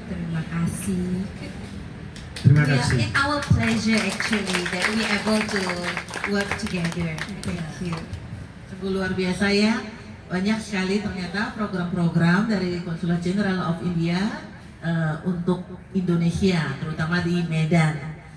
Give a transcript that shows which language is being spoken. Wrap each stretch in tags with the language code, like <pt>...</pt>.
<id>Terima kasih. Terima</id> <en>Yeah,</en> <id>kasih.</id> <en>it's our pleasure actually that we able to work together. Thank you.</en> <id>Sungguh luar biasa ya, banyak sekali ternyata program-program dari Konsulat Jenderal of India untuk Indonesia, terutama di Medan.</id>